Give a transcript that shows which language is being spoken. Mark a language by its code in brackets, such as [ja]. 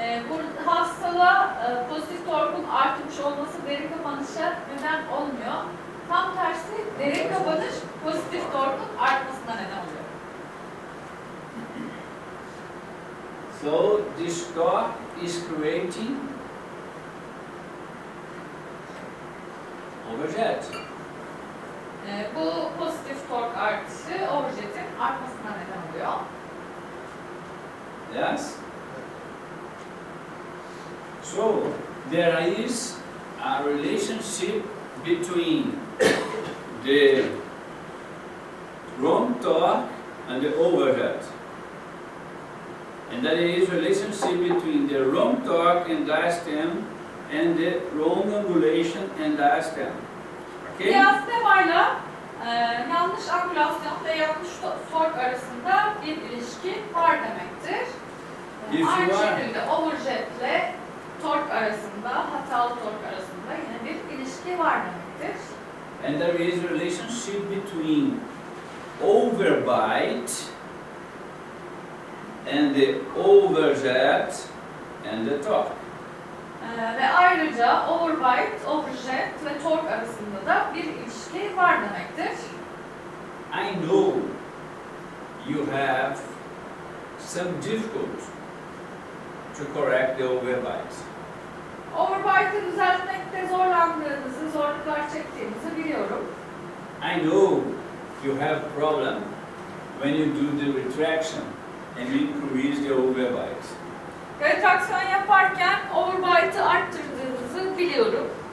[tr] Bu hastada pozitif torkun artmış olması derin kapanışa neden olmuyor. Tam tersi derin kapanış pozitif torkun artmasına neden oluyor. [en] So this torque is creating overjet. [tr] Bu pozitif tork artışı overjetin artmasına neden oluyor. [en] Yes? So there is a relationship between the wrong torque and the overhead. And that is relationship between the wrong torque and diastema and the wrong angulation and diastema. Okay? [tr] Diastemayla yanlış angülasyon ve yanlış tork arasında bir ilişki var demektir. Aynı şekilde overjetle tork arasında, hatalı tork arasında yine bir ilişki var demektir. [en] And there is a relationship between overbite and the overjet and the torque. [tr] Ve ayrıca overbite, overjet ve tork arasında da bir ilişki var demektir. [en] I know you have some difficulty to correct the overbite. [tr] Overbite'ı düzeltmekte zorlandığınızı, zorluklar çektiğinizi biliyorum. [en] I know you have problem when you do the retraction and increase the overbite. [tr] Retraksiyon yaparken overbite'ı arttırdığınızı biliyorum.